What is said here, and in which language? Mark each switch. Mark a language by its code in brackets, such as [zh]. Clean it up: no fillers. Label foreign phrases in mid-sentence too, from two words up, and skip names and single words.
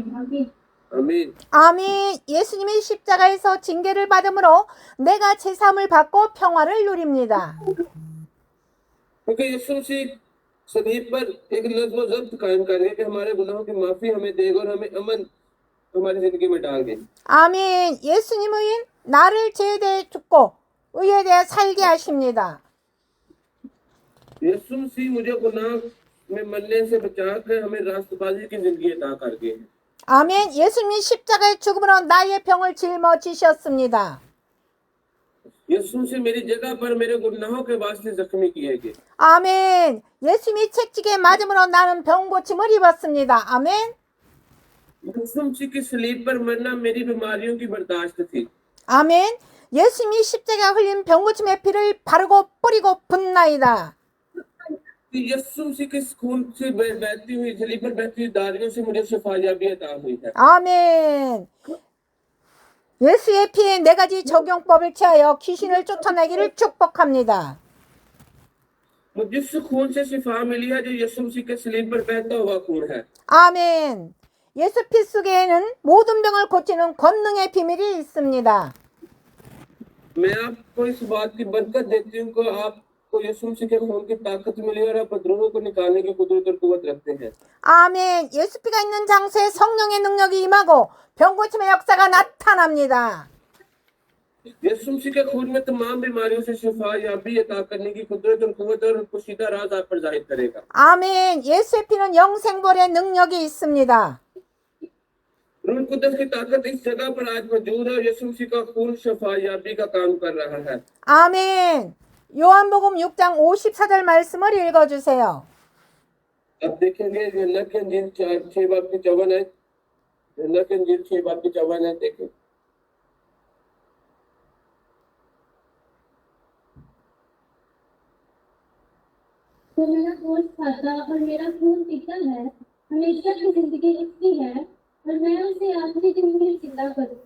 [ur] آمین. آمین. [ko] 아멘. 예수님이 십자가에서 징계를 받음으로 내가 제사함을 받고 평화를 누립니다. [ur] کیونکہ یسوع مسیح صلیب پر ایک نظم و ضبط قائم کرے گا کہ ہمارے گناہوں کی معافی ہمیں دے گا اور ہمیں امن ہماری زندگی میں ڈال دے گا. [ko] 아멘. 예수님은 나를 죄에 대해 죽고 의에 대해 살게 하십니다. [ur] یسوع مسیح مجھے گناہ میں مرنے سے بچا کر ہمیں راستبازی کی زندگی عطا کر گئے ہیں. [ko] 아멘. 예수님이 십자가의 죽음으로 나의 병을 짊어지셨습니다. [ur] یسوع مسیح میری جگہ پر میرے گناہوں کے واسطے زخمی کیے گئے. [ko] 아멘. 예수님이 채찍에 맞음으로 나는 병 고침을 입었습니다. 아멘. [ur] یسوع مسیح کی صلیب پر مرنا میری بیماریوں کی برداشت تھی. [ko] 아멘. 예수님이 십자가 흘린 병 고침의 피를 바르고 뿌리고 붓나이다. [ur] یسوع مسیح کے خون سے بہتی ہوئی صلیب پر بہتی ہوئی دھاریوں سے مجھے شفایابی عطا ہوئی ہے. [ko] 아멘. 예수의 피에 네 가지 적용법을 취하여 귀신을 쫓아내기를 축복합니다. [ur] مجھے جس خون سے شفا ملی ہے جو یسوع مسیح کے صلیب پر بہتا ہوا خون ہے. [ko] 아멘. 예수 피 속에는 모든 병을 고치는 권능의 비밀이 있습니다. [ur] میں آپ کو اس بات کی برکت دیتی ہوں کہ آپ کو یسوع مسیح کے خون کی طاقت ملی اور آپ بدروحوں کو نکالنے کی قدرت اور قوت رکھتے ہیں. [ko] 아멘. 예수 피가 있는 장소에 성령의 능력이 임하고 병 고침의 역사가 나타납니다. [ur] یسوع مسیح کے خون میں تمام بیماریوں سے شفا یابی عطا کرنے کی قدرت اور قوت اور پوشیدہ راز آپ پر ظاہر کرے گا. [ko] 아멘. 예수의 피는 영생벌의 능력이 있습니다. [ur] روح قدس کی طاقت اس جگہ پر آج موجود ہے اور یسوع مسیح کا خون شفا یابی کا کام کر رہا ہے. [ko] 아멘. 요한복음 6장 54절 말씀을 읽어주세요. [ur] اب دیکھیں گے یوحنا کی انجیل 6 باب کی 54 ہے. یوحنا کی انجیل 6 باب کی 54 ہے. دیکھیں تو میرا گوشت کھاتا اور میرا خون پیتا ہے، ہمیشہ کی زندگی اس کی ہے اور میں اسے آخری دن میں زندہ کروں گا.